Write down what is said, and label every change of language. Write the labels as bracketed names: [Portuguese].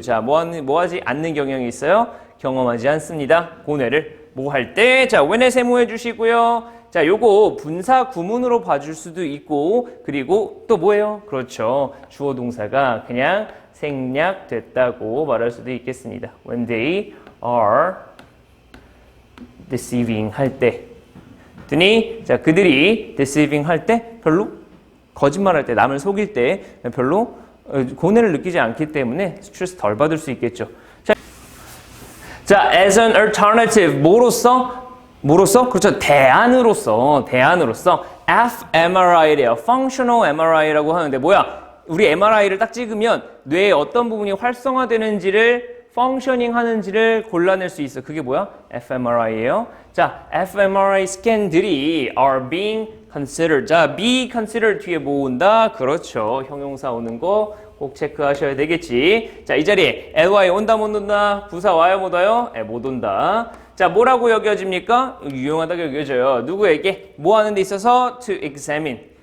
[Korean] 자, 뭐 하지 않는 경향이 있어요? 경험하지 않습니다. 고뇌를 뭐 할 때? 자, when에 세모해 주시고요. 자, 요거 분사 구문으로 봐줄 수도 있고, 그리고 또 뭐예요? 그렇죠. 주어 동사가 그냥 생략됐다고 말할 수도 있겠습니다. [English] When they are deceiving [Korean] 할 때. 자, 그들이 deceiving 할 때 별로 거짓말할 때, 남을 속일 때 별로 고뇌를 느끼지 않기 때문에 스트레스 덜 받을 수 있겠죠. 자, [English] as an alternative, [Korean] 뭐로서? 그렇죠. 대안으로서. fMRI래요. functional MRI라고 하는데 뭐야? 우리 MRI를 딱 찍으면 뇌의 어떤 부분이 활성화되는지를 functioning 하는지를 골라낼 수 있어. 그게 뭐야? fMRI예요. 자, fMRI 스캔들이 [English] are being considered. [Korean] 자, be considered 뒤에 뭐 온다? 그렇죠. 형용사 오는 거 꼭 체크하셔야 되겠지. 자, 이 자리에 ly 온다 못 온다? 부사 와요 못 와요? 못 온다. 자, 뭐라고 여겨집니까? 유용하다고 여겨져요. 누구에게? 뭐 하는 데 있어서? [English] to examine.